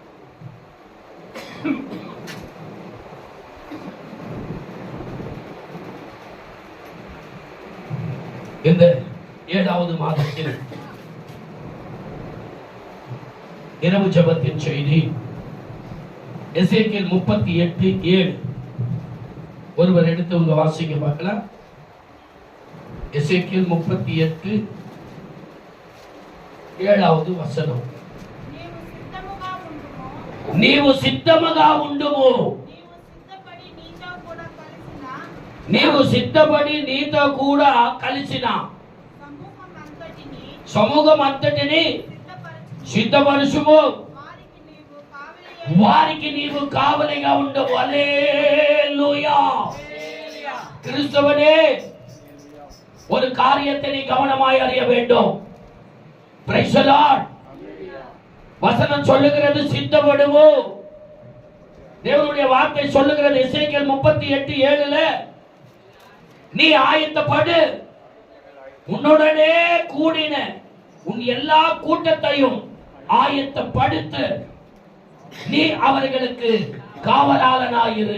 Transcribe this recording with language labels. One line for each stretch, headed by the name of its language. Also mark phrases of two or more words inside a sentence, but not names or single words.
Tamil: இந்த 7வது மாதத்தில் இரவு ஜெபத்தின் செய்தி எசேக்கியேல் 38:7. ஒருவர் எடுத்து உங்க வாசிக்க பார்க்கலாம். எசேக்கியேல் 38:7. 7வது வசனம்.
Telugu: నీవు సిద్ధముగా ఉండుము. నీవు సిద్ధపడి నీతో కూడా కలిసిన సమూహం అంతటిని సిద్ధపరచుము. వారికి నీవు కావలిగా ఉండవు.
Tamil: அல்லேலூயா. கிறிஸ்தவனே, ஒரு காரியத்தை நீ கவனமாய் அறிய வேண்டும்.
English: Praise the Lord.
Tamil: வசனம் சொல்லுகிறது சித்தப்படுவோம். தேவனுடைய வார்த்தை சொல்லுகிறது எசேக்கியேல் 38:7ல, நீ ஆயத்தப்படு, உன்னுடனே கூடின உன் எல்லா கூட்டத்தையும் ஆயத்தப்படுத்து, நீ அவர்களுக்கு காவலாளனாயிரு.